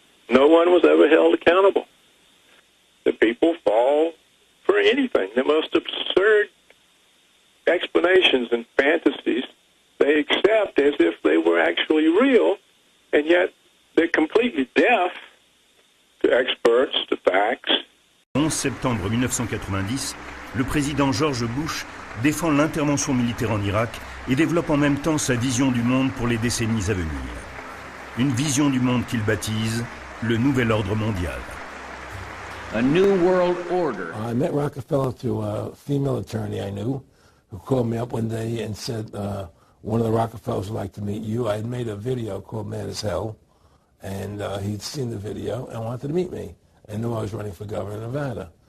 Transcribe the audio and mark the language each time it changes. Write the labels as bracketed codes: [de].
[en] No one was ever held accountable. The people fall for anything. The most absurd explanations and fantasies they accept as if they were actually real, and yet they're completely deaf to experts, to facts. [fr] 11 septembre 1990, le président George Bush défend l'intervention militaire en Irak et développe en même temps sa vision du monde pour les décennies à venir. Une vision du monde qu'il baptise le nouvel ordre mondial. [en] A new world order. I met Rockefeller through a female attorney I knew who called me up one day and said, one of the Rockefellers would like to meet you. I had made a video called Mad as Hell, and he'd seen the video and wanted to meet me and knew I was running for governor of Nevada.